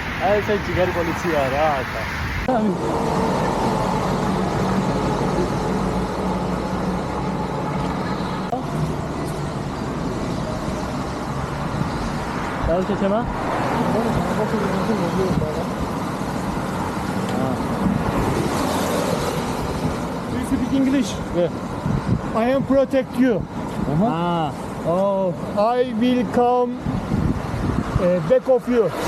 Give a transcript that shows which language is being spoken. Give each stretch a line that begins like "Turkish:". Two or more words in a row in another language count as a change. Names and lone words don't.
Georgian: აი ეს ჯიგარი პოლიცია რა ახლა. დავუჩე თემა?
English: Do you speak English? I am protect you. Oh. I will come back of you.